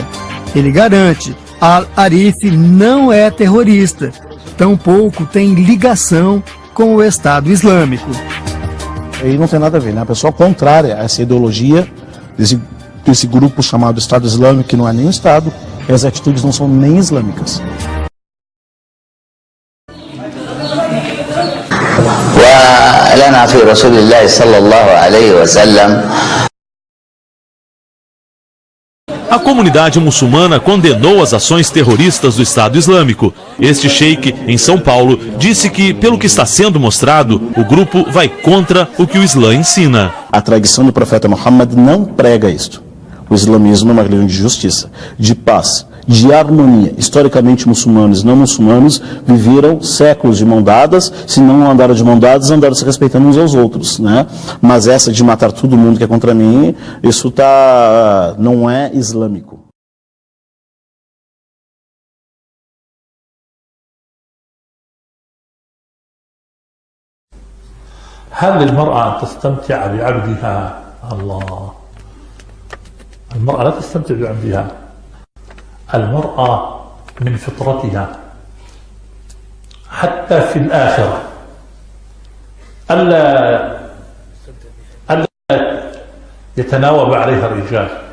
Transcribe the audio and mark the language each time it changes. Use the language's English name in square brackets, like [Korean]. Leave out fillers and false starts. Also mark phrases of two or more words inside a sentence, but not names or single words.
[Portuguese] Ele garante: Al-Arif não é terrorista, tampouco tem ligação com o Estado Islâmico. E não tem nada a ver, né? A pessoa contrária a essa ideologia desse grupo chamado Estado Islâmico, que não é nem um Estado, e as atitudes não são nem islâmicas. [Arabic] ولنا في رسول الله صلى الله عليه وسلم [Portuguese] A comunidade muçulmana condenou as ações terroristas do Estado Islâmico. Este sheik, em São Paulo, disse que, pelo que está sendo mostrado, o grupo vai contra o que o Islã ensina. A tradição do profeta Muhammad não prega isto. O islamismo é uma religião de justiça, de paz, de harmonia. Historicamente, muçulmanos e não muçulmanos viveram séculos de mão dadas. Se não andaram de mão dadas, andaram se respeitando uns aos outros, né? Mas essa de matar todo mundo que é contra mim, isso não é islâmico. [Arabic] هل المرأة تستمتع بعبدها؟ الله، المرأة لا تستمتع بعبدها. المرأة من فطرتها حتى في الآخرة ألا يتناوب عليها الرجال.